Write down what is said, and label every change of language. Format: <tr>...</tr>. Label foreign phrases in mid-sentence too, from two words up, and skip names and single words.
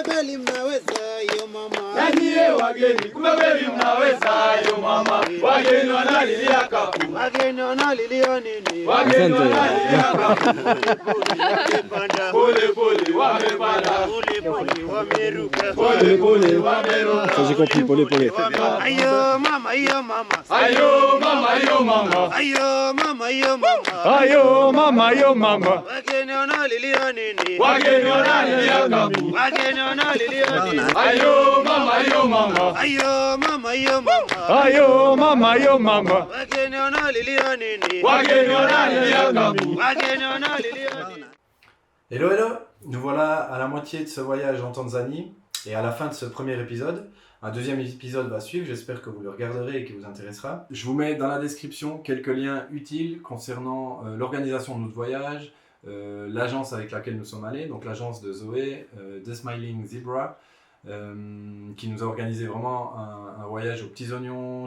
<sw>kweli mnaweza yo mama. Nanyie wageni, kumbe kweli mnaweza yo mama. Wageni wanalilia kapu. Wageni wanalilia nini? Wageni wanalilia kapu. Wamepanda. Pole pole wamepanda. Pole pole wameruka. Pole pole wameruka.</sw> <fr>Ça j'ai compris,</fr> <sw>pole pole. Ayo mama, ayo mama. Ayo mama, ayo mama. Ayo mama, ayo mama. Ayo mama, ayo mama. Wageni wanalilia nini? Wageni wanalilia kapu. Wageni wanalilia nini? Ayo mama, ayo mama. Ayo mama, ayo mama. Ayo mama, ayo mama. Wageni wanalilia nini? Wageni wanalilia kapu. Wageni wanalilia nini?</sw> <en>Hello, hello!</en> <fr>Nous voilà à la moitié de ce voyage en Tanzanie et à la fin de ce premier épisode. Un deuxième épisode va suivre, j'espère que vous le regarderez et qu'il vous intéressera. Je vous mets dans la description quelques liens utiles concernant l'organisation de notre voyage, l'agence avec laquelle nous sommes allés, donc l'agence de Zoé, The Smiling Zebra, qui nous a organisé vraiment un voyage aux petits oignons.</fr>